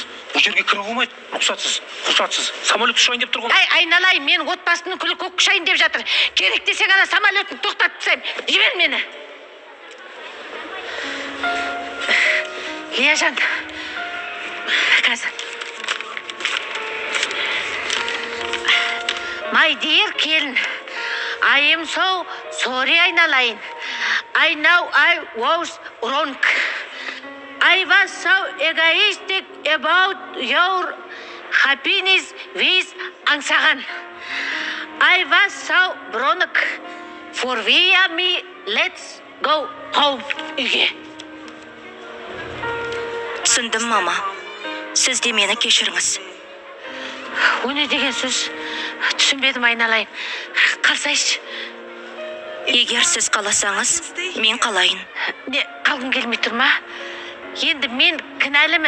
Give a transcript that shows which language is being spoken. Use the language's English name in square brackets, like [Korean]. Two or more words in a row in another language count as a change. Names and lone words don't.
[Kazakh] Бұл жерге кіруге болмайды. Рұқсатсыз. Самолет ұшайын деп тұрған. Айналайын, мен отбасымның күлі көк ұшайын деп жатыр. Керек десең ана самолетін тоқтатып тастайын. Жібер мені. Лияжан, қазір. [English] My dear келін, I am so sorry айналайын. I know I was wrong. I was so egoistic about your happiness with аңсаған. I was so wrong. Forgive me, let's go home. [Kazakh] Үйге. Түсіндім, мама. Сіз де мені кешіріңіз. О не деген сөз? Түсінбедім, айналайын. Қалсайшы. Егер сіз қаласаңыз, мен қалайын. Не, қалғың келмей тұр ма? Енді мен кінәлімін.